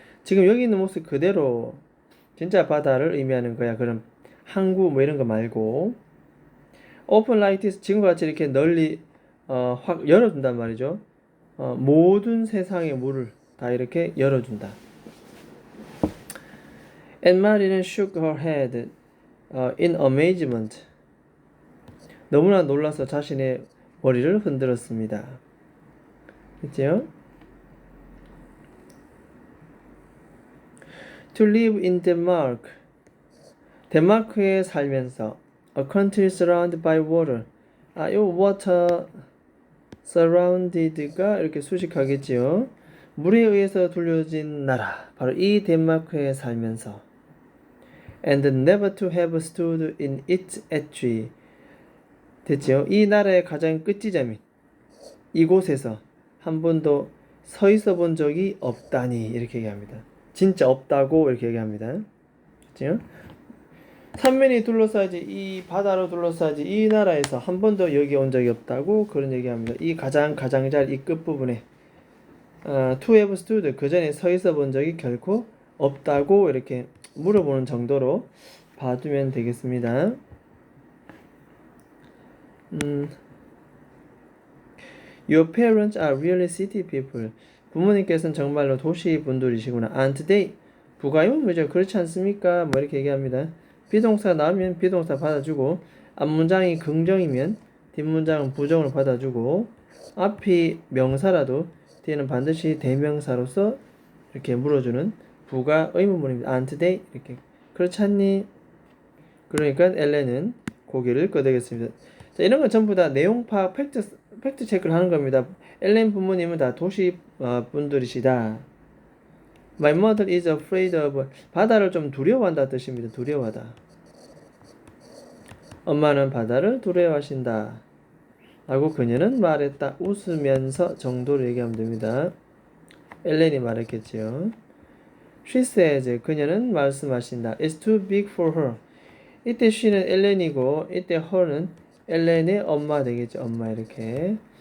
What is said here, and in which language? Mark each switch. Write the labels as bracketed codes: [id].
[ko] 지금 여기 있는 모습 그대로 진짜 바다를 의미하는 거야. 그럼 항구 뭐 이런 거 말고 [en] open like this [ko] 지금과 같이 이렇게 널리 확 열어준단 말이죠. 모든 세상의 물을 다 이렇게 열어준다. [en] And [ko] 마리는 [en] shook her head in amazement. [ko] 너무나 놀라서 자신의 머리를 흔들었습니다. 그죠? [en] To live in Denmark. [ko] 덴마크에 살면서 [en] a country surrounded by water. [ko] 이 water surrounded가 이렇게 수식하겠지요. 물에 의해서 둘러진 나라. 바로 이 덴마크에 살면서 [en] and never to have stood in its edge. [ko] 됐죠? 이 나라의 가장 끝지점인 이곳에서 한 번도 서 있어 본 적이 없다니 이렇게 얘기합니다. 진짜 없다고 이렇게 얘기합니다. 그죠? 삼면이 둘러싸지 이 바다로 둘러싸지 이 나라에서 한 번도 여기 온 적이 없다고 그런 얘기합니다. 이 가장자리 이 끝부분에 [en] to have stood [ko] 그 전에 서 있어 본 적이 결코 없다고 이렇게 물어보는 정도로 봐두면 되겠습니다. [en] Your parents are really city people. [ko] 부모님께서는 정말로 도시 분들이시구나. [en] And they [ko] 부가의문이죠. 그렇지 않습니까? 뭐 이렇게 얘기합니다. 비동사 나오면 비동사 받아주고 앞문장이 긍정이면 뒷문장은 부정을 받아주고 앞이 명사라도 뒤에는 반드시 대명사로서 이렇게 물어주는 부가 의문문입니다. [en] And they [ko] 이렇게 그렇지 않니? 그러니까 엘렌은 고개를 끄덕였습니다. 자, 이런 건 전부 다 내용 파악 팩트 체크를 하는 겁니다. 엘렌 부모님은 다 도시 분들이시다. [en] My mother is afraid of [ko] 바다를 좀 두려워한다 뜻입니다. 두려워하다. 엄마는 바다를 두려워하신다. 라고 그녀는 말했다. 웃으면서 정도로 얘기하면 됩니다. 엘렌이 말했겠지요. [en] She says [ko] 그녀는 말씀하신다. [en] It's too big for her. [ko] 이때 she는 엘렌이고 이때 her는 엘렌의 엄마 되겠죠. 엄마 이렇게.